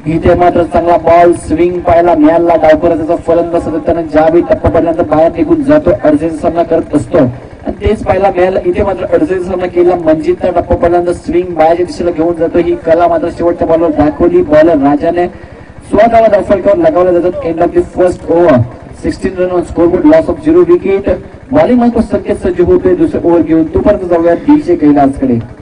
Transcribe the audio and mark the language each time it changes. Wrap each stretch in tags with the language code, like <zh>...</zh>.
<mr>इथे मात्र चांगला बॉल स्विंग पाहायला मिळाला. डावकराचा फलंदाज सातत्याने ज्यावेळी टप्पा पडल्यानंतर बाहेर निघून जातो अडचणीचा सामना करत असतो आणि तेच पाहायला मिळालं. इथे मात्र अडचणीचा सामना केला. मंजितचा टप्पा पडल्यानंतर स्विंग बाहेरच्या दिशेला घेऊन जातो. ही कला मात्र शेवटच्या बॉलवर दाखवली. बॉलर राजाने 16 धावा धाफलकावर लगावल्या जातात.</mr> <en>End of the first over 16 run on scoreboard loss of 0 wicket.</en> <mr>Bowling मध्ये संकेत सज्ज होतोय दुसरे ओव्हर घेऊन. तोपर्यंत जाऊया DJ कैलासकडे.</mr>